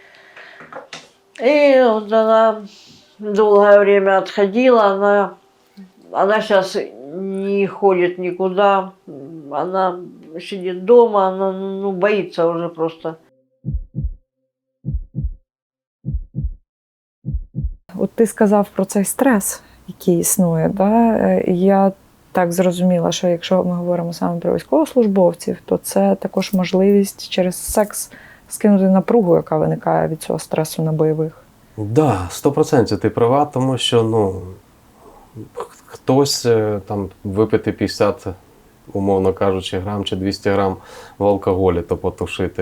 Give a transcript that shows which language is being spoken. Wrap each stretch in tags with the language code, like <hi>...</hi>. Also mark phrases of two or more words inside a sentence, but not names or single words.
<ru>И вот она долгое время отходила, она сейчас не ходит никуда, она сидит дома, она, ну, боится уже просто.</ru> <uk>От ти сказав про цей стрес, який існує.</uk> <ru>Да?</ru> <uk>Я так зрозуміла, що якщо ми говоримо саме про військовослужбовців, то це також можливість через секс скинути напругу, яка виникає від цього стресу на бойових. Да, 100% ти права, тому що, ну, хтось там випити 50, умовно кажучи, грам чи 200 грам в алкоголі, то потушити.</uk>